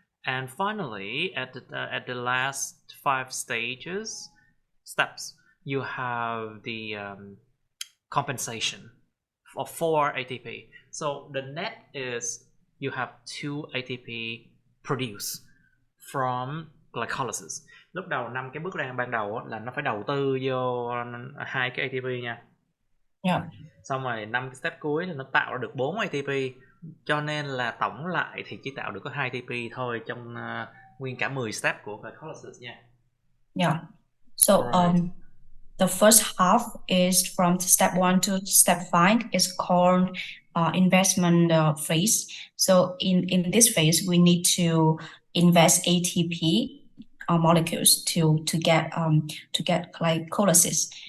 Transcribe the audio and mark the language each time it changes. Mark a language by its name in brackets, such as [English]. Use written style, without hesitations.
[English] And finally, at the last 5 steps, you have the compensation of 4 ATP. So the net is you have 2 ATP produced from glycolysis. [Vietnamese] Lúc đầu 5 cái bước ban đầu là nó phải đầu tư vô 2 cái ATP nha. [English] Yeah. [Vietnamese] Xong rồi 5 cái step cuối thì nó tạo ra được 4 ATP. Cho nên là tổng lại thì chỉ tạo được có 2 ATP thôi trong nguyên cả 10 step của glycolysis nha. [English] Yeah. So the first half is from step 1 to step 5 is called investment phase. So in this phase, we need to invest ATP molecules to get glycolysis.